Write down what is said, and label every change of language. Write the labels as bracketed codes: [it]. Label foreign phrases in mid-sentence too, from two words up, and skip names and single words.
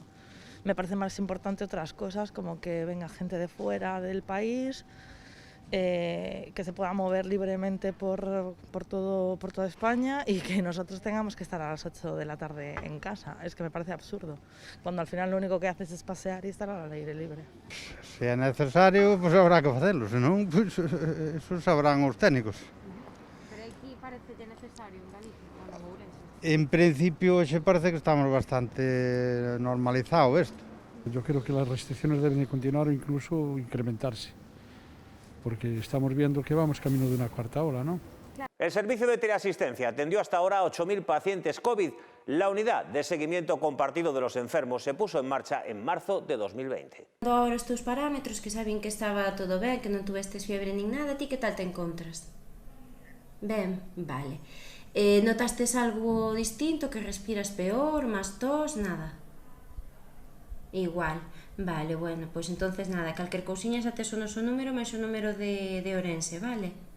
[es] Me parece más importante otras cosas, como que venga gente de fuera del país, que se pueda mover libremente por toda España y que nosotros tengamos que estar a las 8 de la tarde en casa. Es que me parece absurdo, cuando al final lo único que haces es pasear y estar al aire libre. [gl] Se é necesario, pois habrá que facelo, senón, pois, eso sabrán os técnicos. Pero aquí parece necesario en Galicia, en Ourense. En principio, xe parece que estamos bastante normalizado isto. [es] Yo creo que las restricciones deben de continuar o incluso incrementarse, porque estamos viendo que vamos camino de una cuarta ola, ¿no? El servicio de teleasistencia atendió hasta ahora a 8.000 pacientes COVID. La unidad de seguimiento compartido de los enfermos se puso en marcha en marzo de 2020. Ahora estos parámetros que saben que estaba todo [gl] ben, que non tuvestes fiebre nin nada, ti que tal te encontras? Ben, vale. Notastes algo distinto, que respiras peor, máis tos, nada? Igual. Vale, bueno, pois entonces nada, calquer cousiña xa tes o noso número máis o número de Ourense, vale?